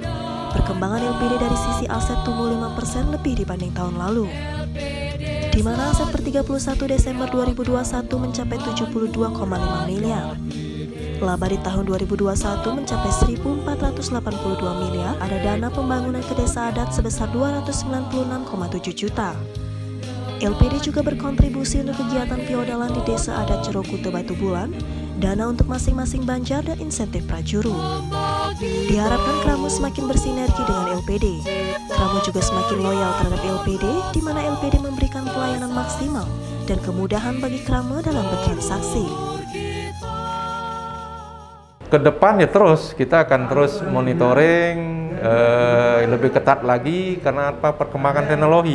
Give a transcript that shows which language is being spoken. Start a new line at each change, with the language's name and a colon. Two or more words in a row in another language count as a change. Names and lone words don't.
Indonesian: Perkembangan LPD dari sisi aset tumbuh 5% lebih dibanding tahun lalu, di mana aset per 31 Desember 2021 mencapai 72,5 miliar. Laba di tahun 2021 mencapai 1.482 miliar. Ada dana pembangunan ke desa adat sebesar 296,7 juta. LPD juga berkontribusi untuk kegiatan piodalan di Desa Adat Jero Kute Batu Bulan, dana untuk masing-masing banjar dan insentif prajuru. Diharapkan Kramo semakin bersinergi dengan LPD. Kramo juga semakin loyal terhadap LPD, di mana LPD memberikan pelayanan maksimal dan kemudahan bagi Kramo dalam bertransaksi. Kedepan ya terus kita akan terus monitoring lebih ketat lagi karena apa, perkembangan teknologi.